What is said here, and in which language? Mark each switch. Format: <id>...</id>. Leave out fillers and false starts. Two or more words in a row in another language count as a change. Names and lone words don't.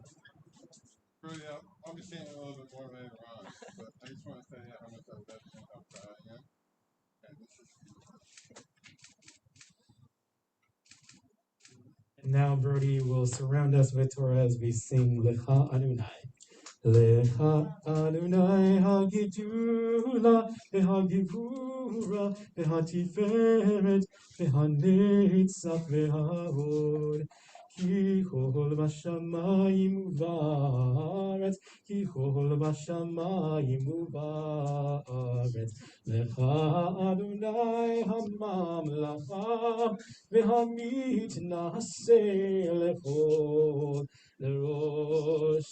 <en>Brody, I'll be seeing a little bit more later on, but I just want to say how much I love you and how proud I am. And this is And now Brody will surround us with Torah as we sing Lecha Adonai.</en> <he>לך אדוני הגדולה, והגבורה, והתפארת, והנצח, וההוד. כי כל בשמים ובארץ, כי כל בשמים ובארץ. לך אדוני הממלכה, והמתנשא לכל לראש.</he>